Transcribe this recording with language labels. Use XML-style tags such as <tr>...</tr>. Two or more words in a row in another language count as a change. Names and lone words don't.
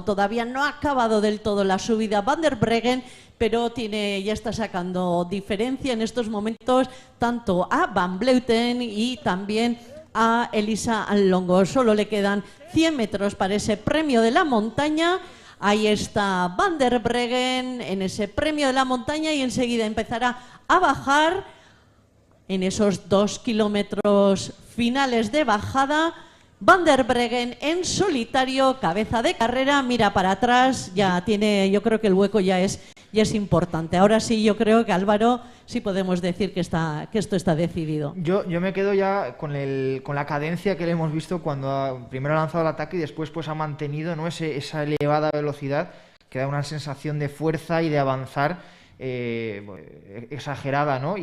<es>Todavía no ha acabado del todo la subida Van der Breggen, pero ya está sacando diferencia en estos momentos tanto a Van Vleuten y también a Elisa Longo. Solo le quedan 100 metros para ese premio de la montaña. Ahí está Van der Breggen en ese premio de la montaña y enseguida empezará a bajar en esos 2 kilómetros finales de bajada. Van der Breggen en solitario, cabeza de carrera, mira para atrás, ya tiene, yo creo que el hueco ya es importante. Ahora sí, yo creo que Álvaro, sí podemos decir que esto está decidido. Yo me quedo ya con la cadencia que le hemos visto cuando primero ha lanzado el ataque y después pues ha mantenido, ¿no?, esa elevada velocidad que da una sensación de fuerza y de avanzar exagerada, ¿no?</es>